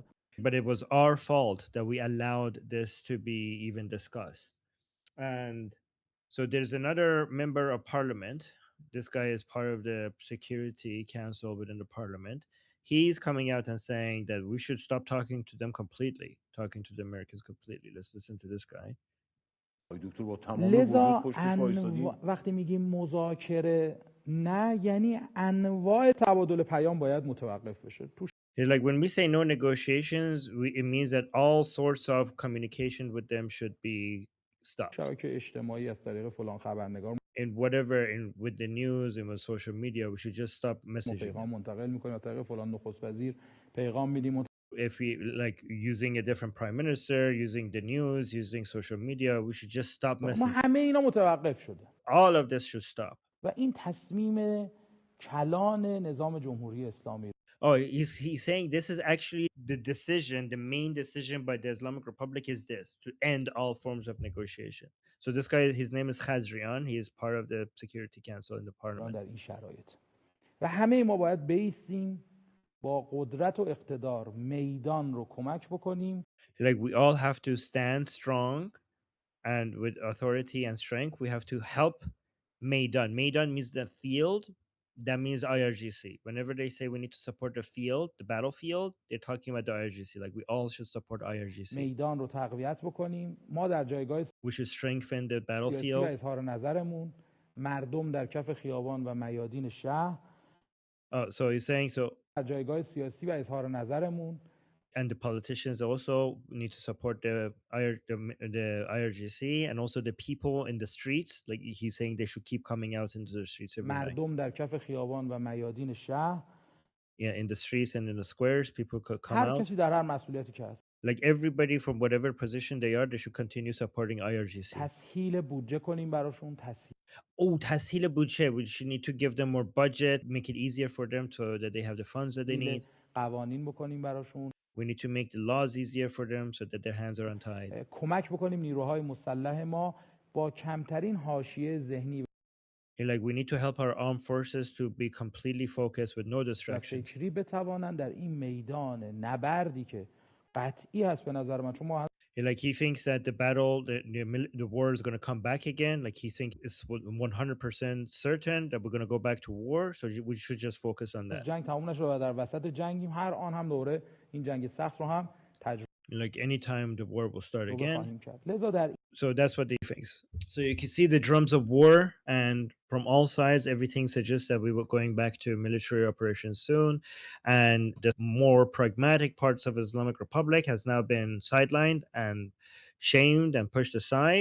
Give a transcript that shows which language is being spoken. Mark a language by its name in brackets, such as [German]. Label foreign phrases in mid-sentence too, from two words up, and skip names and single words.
[English] But it was our fault that we allowed this to be even discussed. And so there's another member of parliament. This guy is part of the Security Council within the parliament. He's coming out and saying that we should stop talking to them completely, talking to the Americans completely. Let's listen to this guy. [Persian] لذا وقتی میگیم مذاکره نه، یعنی انواع تبادل پیام باید متوقف بشه. [English] Like, when we say no negotiations, it means that all sorts of communication with them should be stopped. [Persian] شبکه اجتماعی از طریق فلان خبرنگار [English] In whatever, with the news and with social media, we should just stop messaging. [Persian] پیغام منتقل میکنیم از طریق فلان نخست وزیر پیغام میدیم. [English] If we like using a different prime minister, using the news, using social media, we should just stop messaging. [Persian] همه اینا متوقف شده. [English] All of this should stop. [Persian] و این تصمیم کلان نظام جمهوری اسلامی. [English] Oh, he's saying this is actually the decision, the main decision by the Islamic Republic is this, to end all forms of negotiation. So this guy, his name is Khazrian. He is part of the Security Council in the parliament. [Persian] در این شرایط و همه ما باید بیستیم با قدرت و اقتدار میدان رو کمک بکنیم. [English] Like, we all have to stand strong, and with authority and strength, we have to help Maidan. Maidan means the field. That means IRGC. Whenever they say we need to support the field, the battlefield, they're talking about the IRGC. Like, we all should support IRGC. [Persian] میدان رو تقویت بکنیم. ما در جایگاه [English] We should strengthen the battlefield. [Persian] اظهار نظرمون، مردم در کف خیابان و میادین شهر. [English] So he's saying, so [Persian] در جایگاه سیاسی و اظهار نظرمون. [English] And the politicians also need to support the IRGC, and also the people in the streets. Like, he's saying they should keep coming out into the streets every night. [Persian] مردم در کف خیابان و میادین شهر. [English] Yeah, in the streets and in the squares, people could come out. [Persian] هر کسی در هر مسئولیتی که هست. [English] Like everybody from whatever position they are, they should continue supporting IRGC. [Persian] تسهیل بودجه کنیم براشون، تسهیل Oh, تسهیل بودجه. [English] We should need to give them more budget, make it easier for them so that they have the funds that they need. [Persian] قوانین بکنیم براشون، [English] We need to make the laws easier for them so that their hands are untied. [Persian] کمک بکنیم نیروهای مسلح ما با کمترین حاشیه ذهنی [English] And like we need to help our armed forces to be completely focused with no [Persian] و [English] distractions. [Persian] فکری بتوانند در این میدان نبردی که قطعی هست به نظر من، چون ما [English] And like he thinks that the battle, the war is going to come back again. Like he thinks it's 100% certain that we're going to go back to war. So we should just focus on that. [Persian] جنگ تموم نشد و در وسط جنگیم، هر آن هم دوره این جنگ سخت رو هم تجربه [English] Like anytime the war will start again. [Persian] خواهیم کرد. لذا در [English] So that's what they thinks. So you can see the drums of war, and from all sides, everything suggests that we were going back to military operations soon. And the more pragmatic parts of Islamic Republic has now been sidelined and shamed and pushed aside.